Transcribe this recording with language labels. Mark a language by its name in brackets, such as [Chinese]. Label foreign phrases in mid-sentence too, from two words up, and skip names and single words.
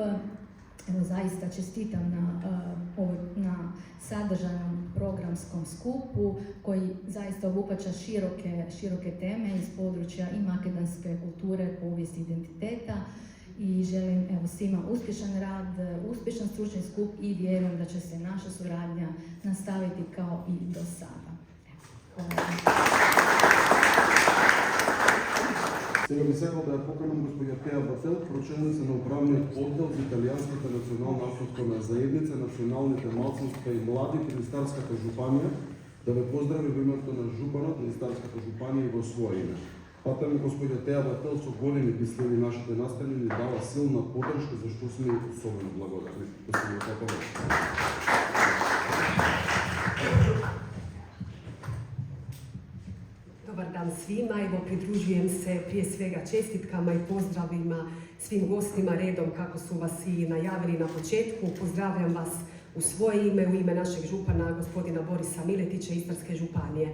[Croatian] Evo zaista čestitam na sadržajnom programskom skupu koji zaista obuhvaća široke teme iz područja i makedonske kulture, povijesti, identiteta i želim evo svima uspješan rad, uspješan stručni skup i vjerujem da će se naša suradnja nastaviti kao i do sada. Hvala. [Macedonian] Сега би сакал да ја поканам господја Теа Бател, прочелница на управниот оддел за италијанската национална автохтона заедница, националните малцинства и младите на Старската жупанија, да ве поздрави во името на жупанот на Старската жупанија и во своје име. Патам господја Теа Бател со големи ги следи нашите настани и ни дава силна поддршка за што сме особено благодарни. Господја Теа Бател. [Croatian] Dobar dan svima, evo pridružujem se prije svega čestitkama i pozdravima svim gostima redom kako su vas i najavili na početku. Pozdravljam vas u svoje ime, u ime našeg župana gospodina Borisa Miletića Istarske županije.